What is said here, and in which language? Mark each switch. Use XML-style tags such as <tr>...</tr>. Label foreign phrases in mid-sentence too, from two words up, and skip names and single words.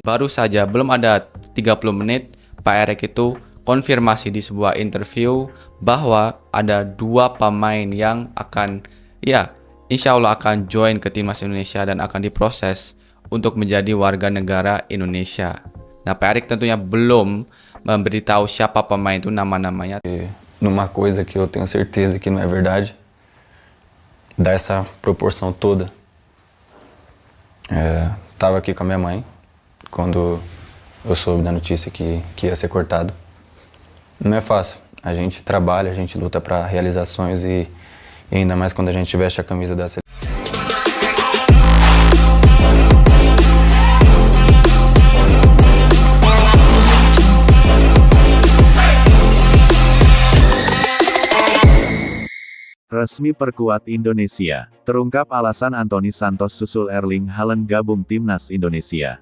<id>Baru saja belum ada 30 menit Pak Erik itu konfirmasi di sebuah interview bahwa ada 2 pemain yang akan</id> <ar>insya Allah</ar> <id>akan join ke timnas Indonesia dan akan diproses untuk menjadi warga negara Indonesia. Nah, Pak Erik tentunya belum memberitahu siapa pemain itu, nama-namanya.</id> <pt>Numa coisa que eu tenho certeza que não é verdade, dá essa proporção toda. Tava aqui com a minha mãe quando eu soube da notícia que ia ser cortado. Não é fácil. A gente trabalha, a gente luta para realizações e ainda mais quando a gente veste a camisa da seleção.</pt> <id>Resmi perkuat Indonesia, terungkap alasan Anthony Santos susul Erling Haaland gabung timnas Indonesia.</id>